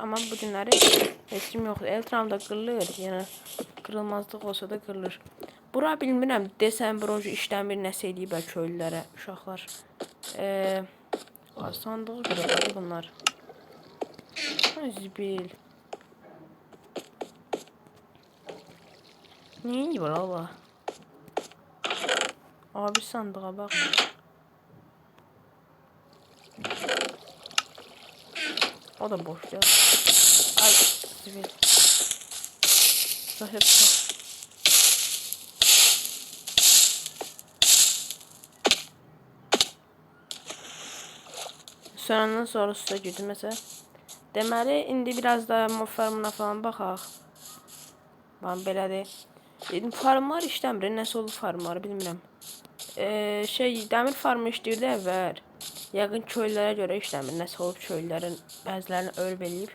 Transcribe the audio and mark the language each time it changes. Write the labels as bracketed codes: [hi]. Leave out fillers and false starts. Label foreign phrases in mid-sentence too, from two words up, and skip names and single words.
[az] Amma bu günləri heç kim yoxdur. Eltramda qırılır, yəni qırılmazlıq olsa da qırılır. Bura bilmirəm, desəm proje işləmir, nəsə eləyiblər köylülərə, uşaqlar. Sandığı qırılır bunlar. Zibil. [tr] Niye var Allah? Abi sandığa bak. O da boş ya. Ay zibil. Sahip. Sonradan sonra suya girdim mesela. [az] Deməli indi biraz da farmına falan baxaq. Bax belədir. Farmlar işləmir, nəsə olub farmlar bilmirəm. Dəmir farmı işləyirdi əvvəl. Yəqin köylülərə görə işləmir. Nəsə olub köylülərin bəzilərini ölüb eləyib.